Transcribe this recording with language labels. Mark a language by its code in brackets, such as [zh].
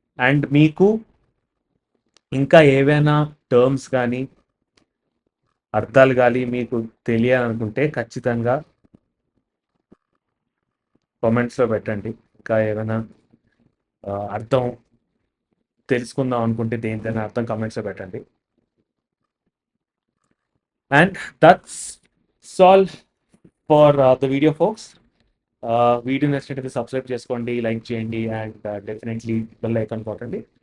[te] And మీకు ఇంకా ఏవైనా టర్మ్స్ కానీ అర్థాలు కానీ మీకు తెలియాలనుకుంటే ఖచ్చితంగా కామెంట్స్లో పెట్టండి. ఇంకా ఏమైనా అర్థం తెలుసుకుందాం అనుకుంటే దేనికైనా అర్థం కామెంట్స్లో పెట్టండి. [en] And that's all for the video, folks. [te] Video నచ్చినట్టయితే సబ్స్క్రైబ్ చేసుకోండి, లైక్ చేయండి అండ్ డెఫినెట్లీ బెల్ ఐకాన్ కొట్టండి.